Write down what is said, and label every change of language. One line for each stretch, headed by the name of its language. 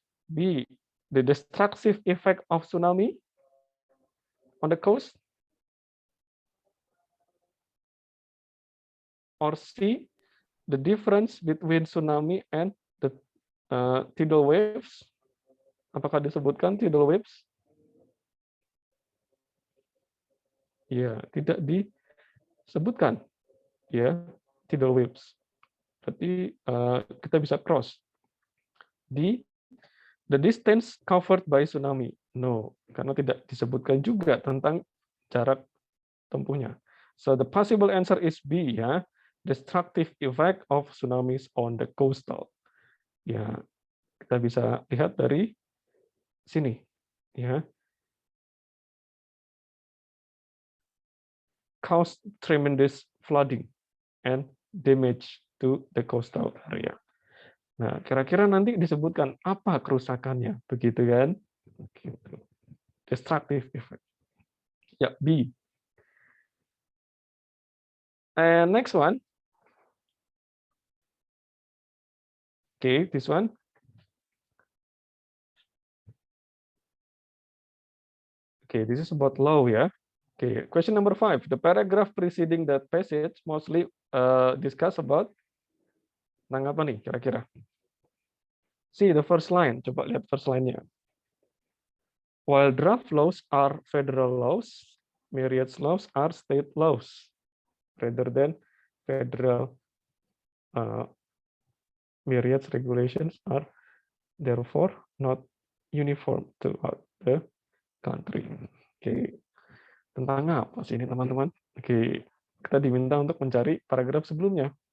English: B, the destructive effect of tsunami on the coast? Or C, the difference between tsunami and the tidal waves?
Indonesian: Apakah disebutkan tidal waves? Ya, tidak disebutkan. Ya, tidal waves. Berarti kita bisa cross.
English: D, the distance covered by tsunami.
Indonesian: No, karena tidak disebutkan juga tentang jarak tempuhnya.
English: So the possible answer is B, ya. Destructive effect of tsunamis on the coastal.
Indonesian: Ya, kita bisa lihat dari sini, ya.
English: Cause tremendous flooding and damage to the coastal area.
Indonesian: Nah, kira-kira nanti disebutkan apa kerusakannya, begitu kan? Gitu.
English: Destructive effect.
Indonesian: Ya, B.
English: And next one. Okay, this one. Okay, this is about law ya. Okay, question number 5. The paragraph preceding that passage mostly discuss about
Indonesian: tentang apa nih kira-kira?
English: See the first line.
Indonesian: Coba lihat
English: first line-nya. While draft laws are federal laws, marriage laws are state laws, rather than federal marriage regulations are therefore not uniform throughout the country.
Indonesian: Oke, tentang apa sih ini teman-teman? Oke, kita diminta untuk mencari paragraf sebelumnya.